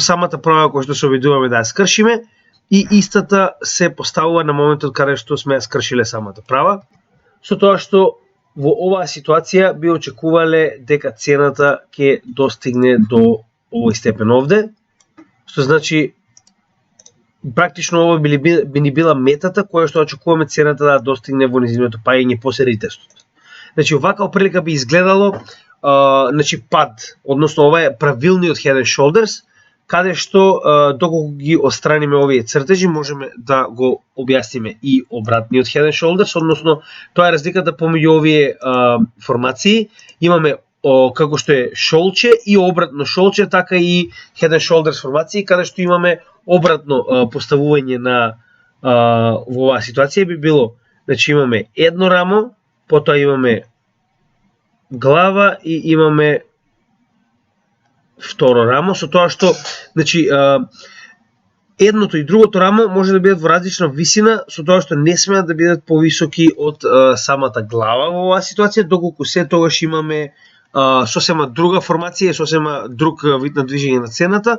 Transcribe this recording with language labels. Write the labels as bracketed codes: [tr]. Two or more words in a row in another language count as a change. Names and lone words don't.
[mk] самата права која што се обидуваме да ја скршиме и истата се поставува на моментот каде што сме ја скршиле самата права, со тоа што во оваа ситуација би очекувале дека цената ќе достигне до овој степен овде, што значи практично ова би ни била метата која што очекуваме цената да достигне во низиното паѓање после ритестот. Значи оваква прилика би изгледало пад, односно ова е правилниот [en] head and shoulders, [mk] каде што доколку ги отстраниме овие цртежи можеме да го објасниме и обратниот [en] head and shoulders, [mk] односно тоа е разликата помеѓу овие формации. Имаме како што е шолче и обратно шолче, така и [en] head and shoulders [mk] формации, каде што имаме обратно поставување на во оваа ситуација би било, значи имаме едно рамо, потоа имаме глава и имаме второ рамо, со тоа што, значи, едното и другото рамо може да бидат во различна висина, со тоа што не смеат да бидат повисоки од самата глава во оваа ситуација, доколку се тогаш имаме сосема друга формација, сосема друг вид на движење на цената.